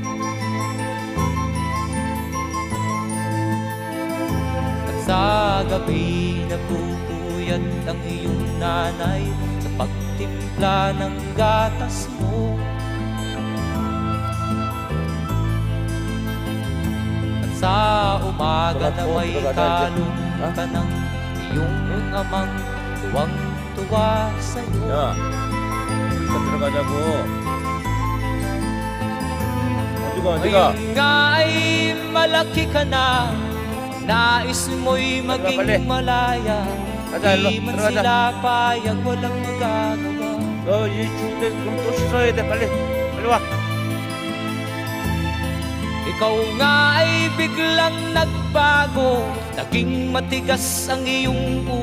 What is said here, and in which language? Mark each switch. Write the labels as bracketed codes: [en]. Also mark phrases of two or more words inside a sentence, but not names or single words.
[tl] At sa gabi napupuyat ang iyong nanay sa pagtimpla ng gatas mo. At sa umaga na may talong ka ng iyong amang tuwang-tuwa sa'yo. [ko] 야, 일단 들어가자고. 어디가? [tl] Ngayon nga ay malaki ka na, nais mo'y maging [ko] 빨리. [tl] malaya. [ko] 가자, 일로 [tl] Di man [ko] 들어가자. [tl] sila payag, walang magagawa. [ko] 너 이 추운데 그럼 또 씻어야 돼. 빨리, 빨리 와. [tl] Ikaw nga ay biglang nagbago, naging matigas ang iyong